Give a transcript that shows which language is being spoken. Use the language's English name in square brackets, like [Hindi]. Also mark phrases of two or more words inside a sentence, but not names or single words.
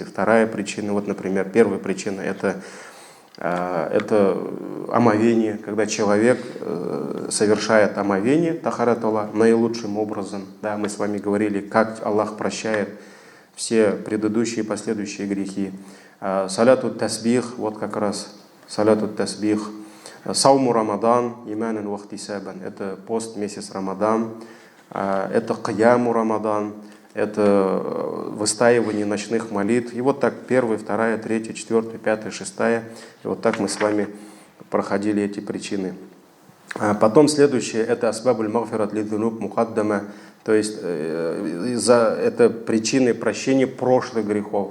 [Russian] Вторая причина, вот, например, первая причина это омовение, когда человек совершает омовение, тахарат Аллах, наилучшим образом. Да, мы с вами говорили, как Аллах прощает все предыдущие и последующие грехи. [Arabic] صلاة التسبيح, [Russian] вот как раз [Arabic] صلاة التسبيح. صوم رمضان، إيمانا واحتسابا, [Russian] это пост месяц Рамадан. Это [Arabic] قيام رمضان, [Russian] это выстаивание ночных молитв. И вот так 1, 2, 3, 4, 5, 6. И вот так мы с вами проходили эти причины. Потом следующее, это [Arabic] أسباب المغفرة للذنوب المقدمة, [Russian] то есть это причины прощения прошлых грехов.